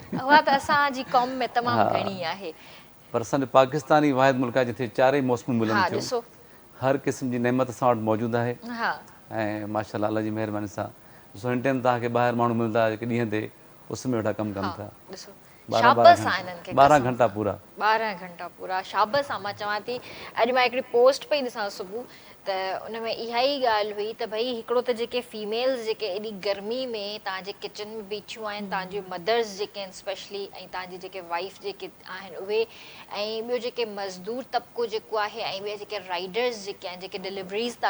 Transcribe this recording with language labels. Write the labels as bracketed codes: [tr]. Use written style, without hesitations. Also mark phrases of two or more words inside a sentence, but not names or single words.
[sd] उहा त असांजी क़ौम में तमामु घणी आहे। पर असांजो पाकिस्तान ई वाहिद मुल्क आहे जिथे चारई मौसमूं मिलनि हा, थियूं। ॾिसो। हर क़िस्म जी नेमत असां वटि मौजूदु आहे हा, ऐं माशाल्लाह अल्लाह जी महिरबानी सां ॾिसो हिन टाइम तव्हांखे ॿाहिरि माण्हू मिलंदा जेके ॾींहं ते उस में वेठा कमु कनि हा, था। ॾिसो। 12 शाबस आहे इन्हनि खे, 12 कसम घंटा सां। पूरा। 12 घंटा पूरा शाबस आहे। मां चवां थी, अॼु मां हिकिड़ी पोस्ट पई ॾिसां सुबुह, त उन में इहा ई ॻाल्हि हुई त भई हिकिड़ो त जेके फीमेल्स जेके एॾी गर्मी में तव्हांजे किचन में बीठियूं आहिनि, तव्हांजी मदर्स जेके आहिनि स्पेशली, ऐं तव्हांजी जेके वाइफ जेके आहिनि उहे, ऐं ॿियो जेके मज़दूर तबिको जेको आहे, ऐं ॿिया जेके राइडर्स जेके आहिनि जेके डिलीवरीज़ था